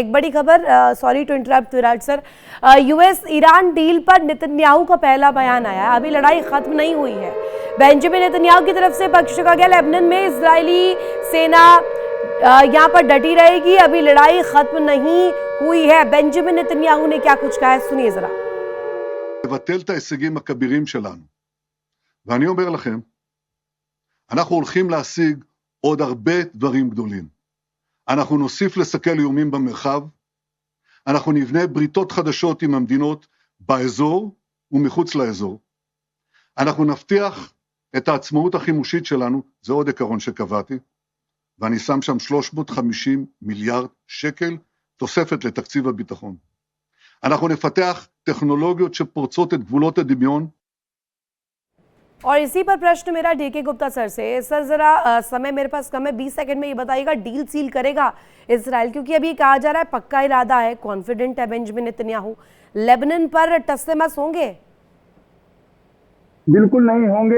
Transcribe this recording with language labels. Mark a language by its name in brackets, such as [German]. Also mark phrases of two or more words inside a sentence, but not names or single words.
[Hindi] एक बड़ी खबर, [English] sorry to interrupt [Hindi] विराट सर, यूएस ईरान डील पर नेतन्याहू का पहला बयान आया है। अभी लड़ाई खत्म नहीं हुई है। बेंजामिन नेतन्याहू की तरफ से पक्ष कहा गया, लेबनान में इजरायली सेना यहाँ पर डटी रहेगी, अभी लड़ाई खत्म नहीं हुई है। बेंजामिन नेतन्याहू ने क्या कुछ कहा है, सुनिए जरा। [Hebrew] לבטל את ההישגים הכבירים שלנו. ואני אומר לכם, אנחנו הולכים להשיג עוד הרבה דברים גדולים. אנחנו נוסיף לסכל איומים במרחב, אנחנו נבנה בריתות חדשות עם המדינות באזור ומחוץ לאזור. אנחנו נבטיח את העצמאות החימושית שלנו, זה עוד עקרון שקבעתי, ואני שם שם 350 מיליארד שקל תוספת לתקציב הביטחון. אנחנו נפתח טכנולוגיות שפורצות את גבולות הדמיון. [Hindi] और इसी पर प्रश्न मेरा डीके गुप्ता सर से। सर जरा समय मेरे पास कम है, 20 सेकंड में ये बताइएगा, [English] deal seal [Hindi] करेगा इजराइल? क्योंकि अभी कहा जा रहा है पक्का इरादा है, कॉन्फिडेंट है बेंजामिन नेतन्याहू, लेबनान पर टस्से-मस होंगे? बिल्कुल नहीं होंगे।